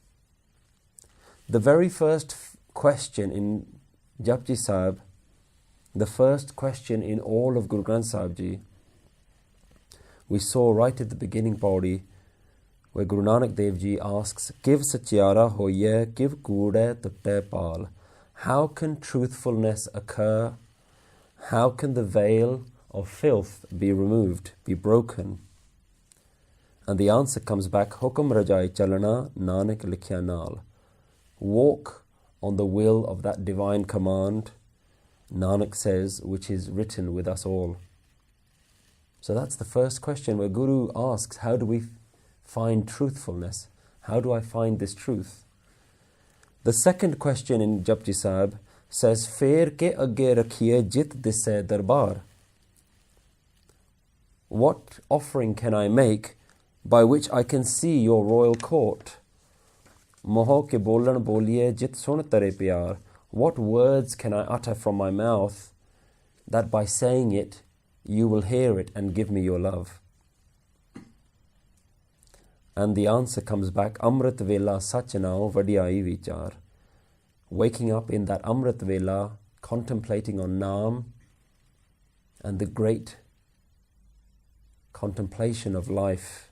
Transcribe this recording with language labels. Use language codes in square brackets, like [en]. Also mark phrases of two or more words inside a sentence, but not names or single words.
[en] The very first question in Japji Sahib The first question in all of Guru Granth Sahib Ji, we saw right at the beginning, Pauri, where Guru Nanak Dev Ji asks, [pa] ਕਿਵ ਸਚਿਆਰਾ ਹੋਇ, ਕਿਵ ਕੂੜੇ ਤੁੱਟੇ ਪਾਲ. [en] How can truthfulness occur? How can the veil of filth be removed, be broken? And the answer comes back, [pa] ਹੁਕਮ ਰਜਾਈ ਚਲਣਾ ਨਾਨਕ ਲਿਖਿਆ ਨਾਲ. [en] Walk on the will of that divine command, Nanak says, which is written with us all. So that's the first question where Guru asks, how do we find truthfulness? How do I find this truth? The second question in Japji Sahib says, [pa] ਫੇਰ ਕਿ ਅੱਗੇ ਰੱਖੀਏ ਜਿਤੁ ਦਿਸੈ ਦਰਬਾਰ. [en] What offering can I make by which I can see your royal court? [pa] ਮੂਹੋ ਕਿ ਬੋਲਣ ਬੋਲੀਏ ਜਿਤੁ ਸੁਣ ਤਰੇ ਪਿਆਰ. [en] What words can I utter from my mouth that by saying it, you will hear it and give me your love? And the answer comes back, [pa] ਅੰਮ੍ਰਿਤ ਵੇਲਾ ਸਚਨਾਉ ਵਡਿਆਈ ਵਿਚਾਰ. [en] Waking up in that [pa] ਅੰਮ੍ਰਿਤ ਵੇਲਾ, [en] contemplating on Naam and the great contemplation of life.